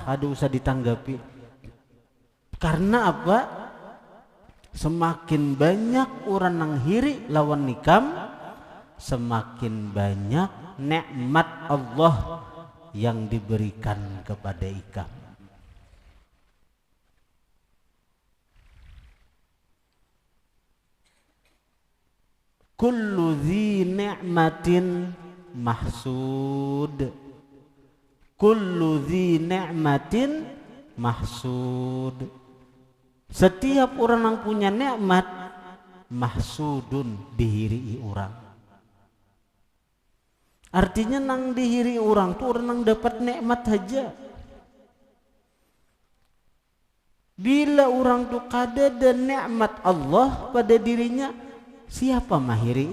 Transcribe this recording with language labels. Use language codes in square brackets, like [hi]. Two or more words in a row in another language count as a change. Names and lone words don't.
[bjn] Kada usah ditanggapi. Karena apa? Semakin banyak orang nang hiri lawan ikam, semakin banyak nikmat Allah yang diberikan kepada ikam. [ar] كل ذي نعمة محسود. كل ذي نعمة محسود. [bjn] Setiap orang yang punya nikmat mahsudun dihiri orang. Artinya nang dihiri orang tuh orang nang dapat nikmat aja. Bila orang tuh kada ada nikmat Allah pada dirinya, siapa mahiri?